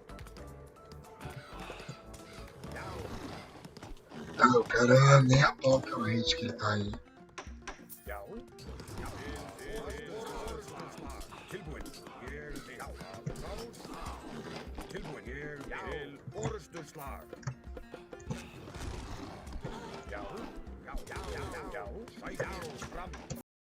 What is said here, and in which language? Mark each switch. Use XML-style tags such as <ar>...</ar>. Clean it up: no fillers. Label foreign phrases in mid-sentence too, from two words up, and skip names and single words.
<is>Já.</is> <pt>Eu quero nem a pau que é o hate que ele tá aí.</pt> <is>Já. Tilbúin. Ég vil. Já. Tilbúin. Ég vil. Orðsslag. Já. Já. Já. Ækið fram.</is>